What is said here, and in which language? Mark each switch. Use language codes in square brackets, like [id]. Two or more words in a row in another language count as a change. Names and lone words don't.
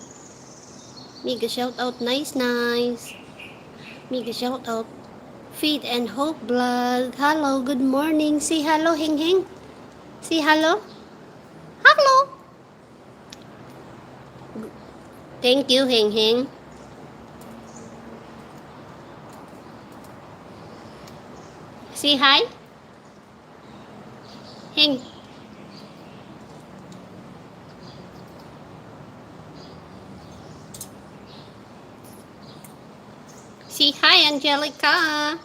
[en] Mega shout out, nice. Mega shout out, Feed and Hope Blood. Hello, good morning. Say hello, Heng Heng. Say hello. Hello. Thank you, Heng Heng. Say hi. Heng. Say hi, Angelica.